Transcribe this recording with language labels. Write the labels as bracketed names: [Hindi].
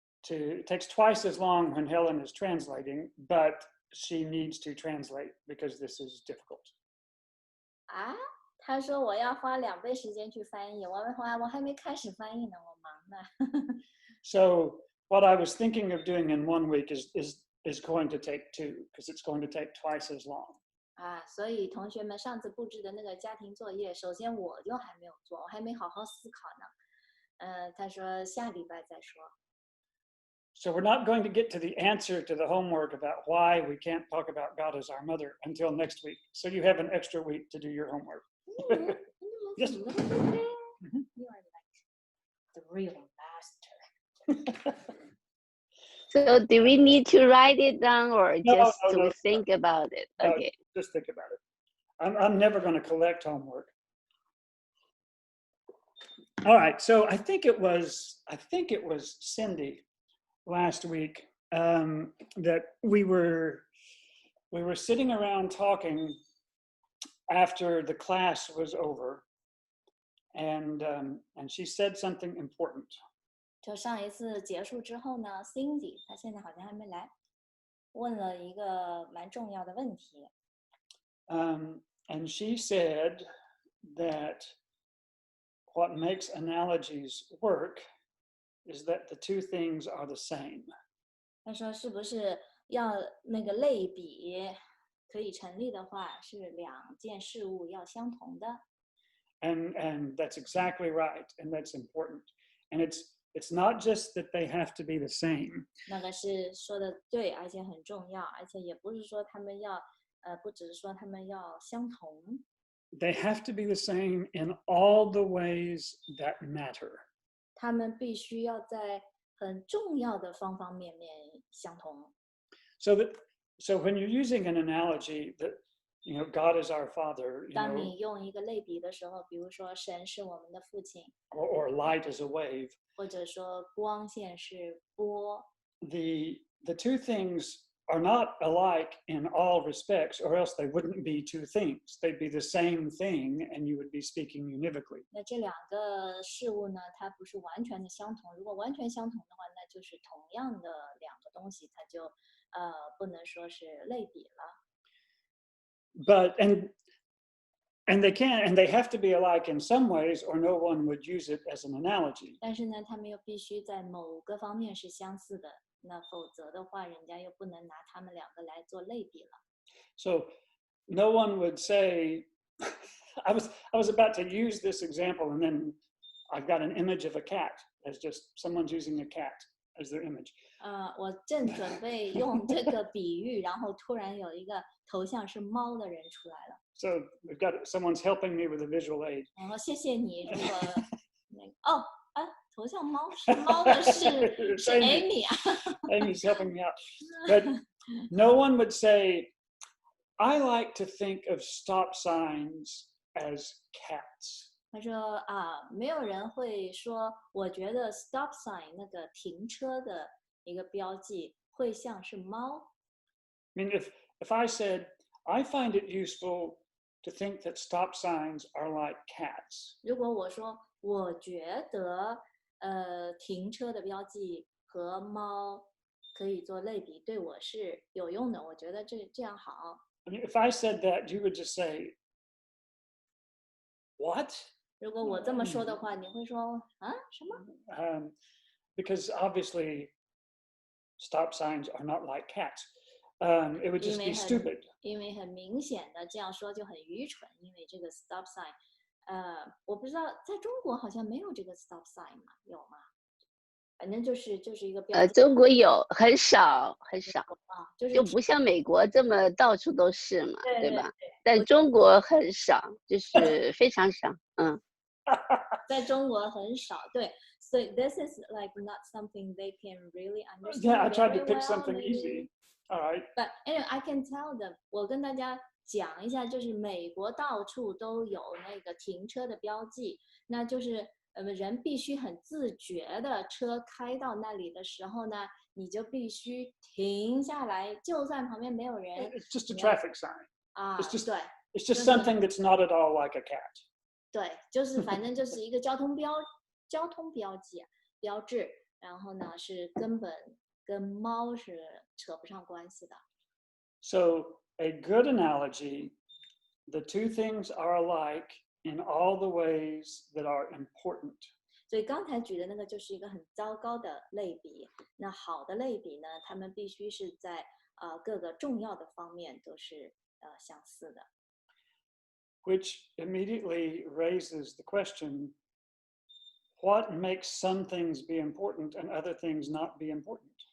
[English] It takes twice as long when Helen is translating, but she needs to translate because this is difficult. [Chinese] 啊，他说我要花2倍时间去翻译，我还没开始翻译呢，我忙呢。 [English] So what I was thinking of doing in 1 week is going to take 2 because it's going to take twice as long. [Chinese] 啊，所以同学们上次布置的那个家庭作业，首先我就还没有做，我还没好好思考呢。他说下礼拜再说。 [English] So we're not going to get to the answer to the homework about why we can't talk about God as our mother until next week. So you have an extra week to do your homework. Yes. You are like the real master. So do we need to write it down or just to think about it? Okay. Just think about it. I'm never going to collect homework. All right. So I think it was Cindy last week that we were sitting around talking after the class was over, and she said something important. [Chinese] 就上一次结束之后呢 ，Cindy 她现在好像还没来，问了一个蛮重要的问题。 [English] And she said that what makes analogies work is that the two things are the same. [Chinese] 他说是不是要那个类比可以成立的话，是2件事物要相同的。 [English] And that's exactly right, and that's important. And it's not just that they have to be the same. [Chinese] 那个是说的对，而且很重要，而且也不是说他们要不只是说他们要相同。 [English] They have to be the same in all the ways that matter. [Chinese] 他们必须要在很重要的方方面面相同。 [English] So when you're using an analogy that God is our Father, [Chinese] 当你用一个类比的时候，比如说神是我们的父亲， [English] or light is a wave, [Chinese] 或者说光线是波， [English] the two things are not alike in all respects, or else they wouldn't be two things. They'd be the same thing, and you would be speaking univocally. [Chinese] 那这2个事物呢，它不是完全的相同。如果完全相同的话，那就是同样的2个东西，它就不能说是类比了。 [English] But and they have to be alike in some ways, or no one would use it as an analogy. [Chinese] 但是呢，它们又必须在某个方面是相似的，那否则的话，人家又不能拿它们2个来做类比了。 [English] So no one would say, I was about to use this example, and then I've got an image of a cat as just someone's using a cat as their image. [Chinese] 我正准备用这个比喻，然后突然有一个头像是猫的人出来了。 [English] So we've got someone's helping me with a visual aid. [Chinese] 然后谢谢你，如果那个头像猫是猫的是Amy 啊。 [English] Amy's helping me out. But no one would say, I like to think of stop signs as cats. [Chinese] 他说没有人会说，我觉得 stop sign 那个停车的一个标记会像是猫。 [English] I mean, if I said, I find it useful to think that stop signs are like cats. [Chinese] 如果我说我觉得停车的标记和猫可以做类比，对我是有用的，我觉得这样好。 [English] I mean, if I said that, you would just say, what? [Chinese] 如果我这么说的话，你会说什么？ [English] Because obviously stop signs are not like cats. it would just be stupid. [Chinese] 因为很明显的这样说就很愚蠢，因为这个 stop sign，我不知道在中国好像没有这个 stop sign 嘛，有吗？反正就是一个标志。中国有很少很少啊，就是就不像美国这么到处都是嘛，对吧？但中国很少，就是非常少，在中国很少，对。 [English] So this is like not something they can really understand. Yeah, I tried to very pick well, something maybe. easy. All right. But anyway, I can tell them. [Chinese] 我跟大家讲一下，就是美国到处都有那个停车的标记，那就是人必须很自觉的，车开到那里的时候呢，你就必须停下来，就算旁边没有人。 [English] It's just a traffic sign. [Chinese] 啊， [English] It's just [Chinese] 对。 [English] It's just something that's not at all like a cat. [Chinese] 对，就是反正就是一个交通标记标志，然后呢是根本跟猫是扯不上关系的。 [English] So a good analogy, the two things are alike in all the ways that are important. [Chinese] 所以刚才举的那个就是一个很糟糕的类比。那好的类比呢，他们必须是在各个重要的方面都是相似的。 [English] Which immediately raises the question, what makes some things be important and other things not be important?